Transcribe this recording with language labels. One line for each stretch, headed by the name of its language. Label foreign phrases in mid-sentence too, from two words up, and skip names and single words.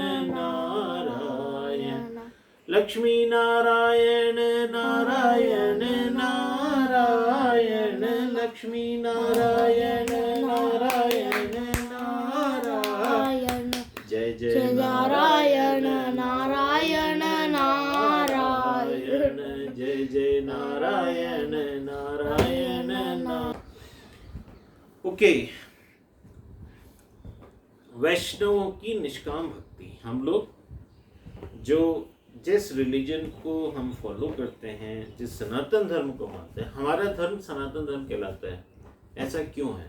Hindi: नारायण लक्ष्मी नारायण नारायण नारायण लक्ष्मी नारायण नारायण नारायण जय जय नारायण नारायण नारायण जय जय नारायण नारायण ओके। वैष्णवों की निष्काम भक्ति, हम लोग जो जिस रिलीजन को हम फॉलो करते हैं, जिस सनातन धर्म को मानते हैं, हमारा धर्म सनातन धर्म कहलाता है। ऐसा क्यों है?